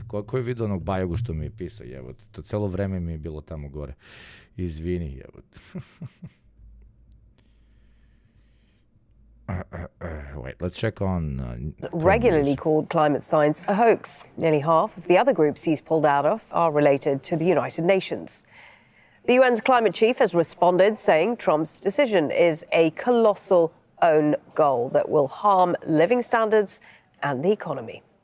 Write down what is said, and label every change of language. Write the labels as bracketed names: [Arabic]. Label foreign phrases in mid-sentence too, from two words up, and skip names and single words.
[Serbian] Ko je vidio onog Bajagu što mi je pisao, jebote? To celo vreme mi je bilo tamo gore. Izvini, jebote. [English] Wait, let's check on... regularly called climate science a hoax. Nearly half of the other groups he's pulled out of are related to the United Nations. The UN's climate chief has responded, saying Trump's decision is a colossal own goal that will harm living standards and the economy.